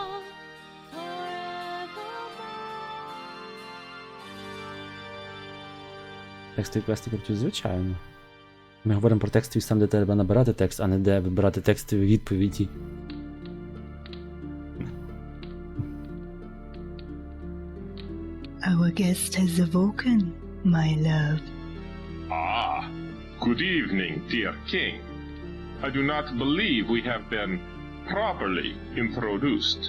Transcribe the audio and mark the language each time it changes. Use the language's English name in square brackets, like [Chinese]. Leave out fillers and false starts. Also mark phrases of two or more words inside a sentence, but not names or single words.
[Ukrainian] Текстові квести працюють звичайно. Ми говоримо про текстові сам, де треба набирати текст, а не де вибирати текстові відповіді. [English] Our guest has awoken, my love. Ah, good evening, dear king. I do not believe we have been properly introduced.